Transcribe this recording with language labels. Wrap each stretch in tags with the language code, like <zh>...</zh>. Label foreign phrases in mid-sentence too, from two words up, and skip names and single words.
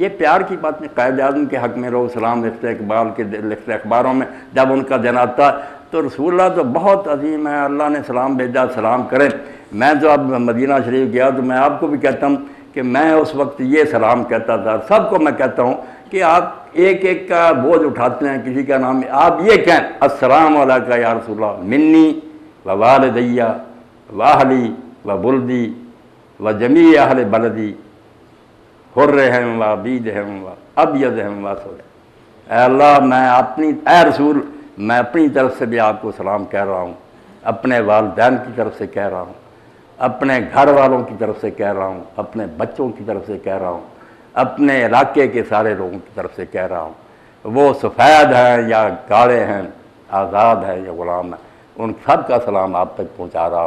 <ur>یہ پیار کی بات نہیں، قائد اعظم کے حق میں لوگ سلام لکھتے اقبال کے لکھتے اخباروں میں، جب ان کا جنازہ تھا تو رسول اللہ تو بہت عظیم ہے، اللہ نے سلام بھیجا، سلام کریں۔ میں جو اب مدینہ شریف گیا تو میں آپ کو بھی کہتا ہوں کہ میں اس وقت یہ سلام کہتا تھا، سب کو میں کہتا ہوں کہ آپ ایک ایک کا بوجھ اٹھاتے ہیں، کسی کا نام آپ یہ کہیں</ur> <ar>السلام علیکہ یا رسول اللہ منی و والدیہ و اہلی و بلدی و جمیع اہل بلدی حرہم و عبیدہم و ابیضہم و اسود۔</ar> <ur>اے اللہ اے رسول میں اپنی طرف سے بھی آپ کو سلام کہہ رہا ہوں، اپنے والدین کی طرف سے کہہ رہا ہوں، اپنے گھر والوں کی طرف سے کہہ رہا ہوں، اپنے بچوں کی طرف سے کہہ رہا ہوں، اپنے علاقے کے سارے لوگوں کی طرف سے کہہ رہا ہوں، وہ سفید ہیں یا کالے ہیں، آزاد ہیں یا غلام ہیں، ان سب کا سلام آپ تک پہنچا رہا ہوں۔</ur>